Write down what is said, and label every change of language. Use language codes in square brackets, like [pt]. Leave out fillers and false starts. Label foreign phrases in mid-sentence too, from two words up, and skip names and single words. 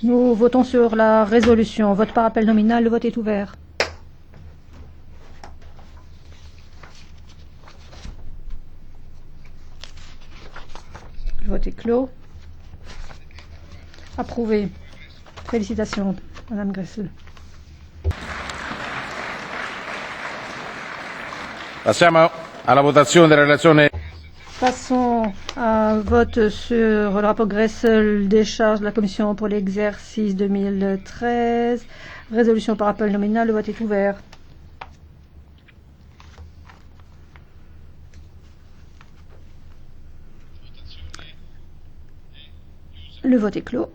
[fr] Nous votons sur la résolution. Vote par appel nominal. Le vote est ouvert. Le vote est clos. Approuvé. Félicitations, Madame Gressel. [it] Passiamo alla votazione della relazione. [fr] Passons à vote sur le rapport Gressel, décharge de la Commission pour l'exercice 2013. Résolution par appel nominal. Le vote est ouvert. Le vote est clos.